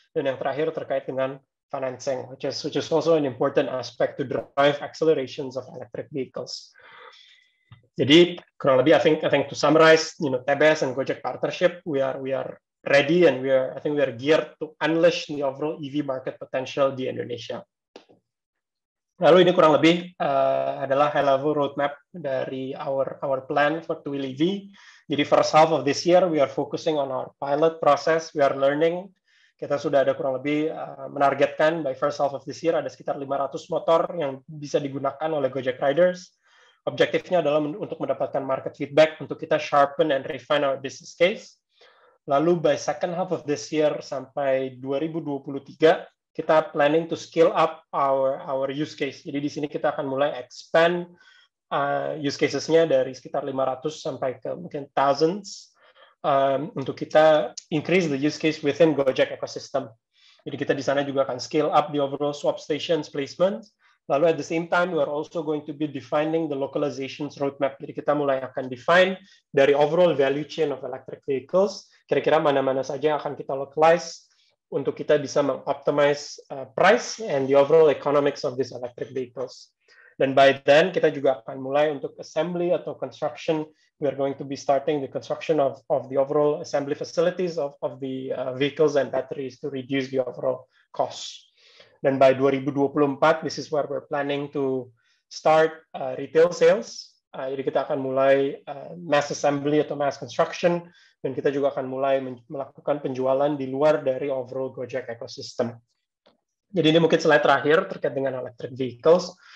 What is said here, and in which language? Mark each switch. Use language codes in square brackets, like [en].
[id] Dan yang terakhir terkait dengan [en] financing, which is also an important aspect to drive accelerations of electric vehicles. [id] Jadi kurang lebih, [en] I think to summarize, TBS and Gojek partnership, we are ready and I think we are geared to unleash the overall EV market potential [id] di Indonesia. Lalu ini kurang lebih adalah [en] high level roadmap dari our plan for two-wheel EV. Jadi first half of this year we are focusing on our pilot process, we are learning. [id] Kita sudah ada kurang lebih menargetkan [en] by first half of this year [id] ada sekitar 500 motor yang bisa digunakan oleh Gojek Riders. Objektifnya adalah untuk mendapatkan [en] market feedback untuk kita sharpen and refine our business case. Lalu by second half of this year [id] sampai 2023, kita [en] planning to scale up our use case. [id] Jadi di sini kita akan mulai expand use cases-nya dari sekitar 500 sampai ke mungkin thousands untuk kita [en] increase the use case within Gojek ecosystem. [id] Jadi kita di sana juga akan [en] scale up the overall swap stations placement. Lalu at the same time, we are also going to be defining the localizations roadmap. [id] Jadi kita mulai akan define dari [en] overall value chain of electric vehicles, [id] kira-kira mana-mana saja yang akan kita localize untuk kita bisa mengoptimize [en] price and the overall economics of these electric vehicles. [id] Dan by then, kita juga akan mulai untuk assembly atau construction. [en] We are going to be starting the construction of the overall assembly facilities of the vehicles and batteries to reduce the overall cost. Dan by 2024, this is where we're planning to start retail sales. [id] Jadi kita akan mulai [en] mass assembly [id] atau [en] mass construction, [id] dan kita juga akan mulai melakukan penjualan di luar dari overall Gojek ecosystem. Jadi ini mungkin slide terakhir terkait dengan electric vehicles.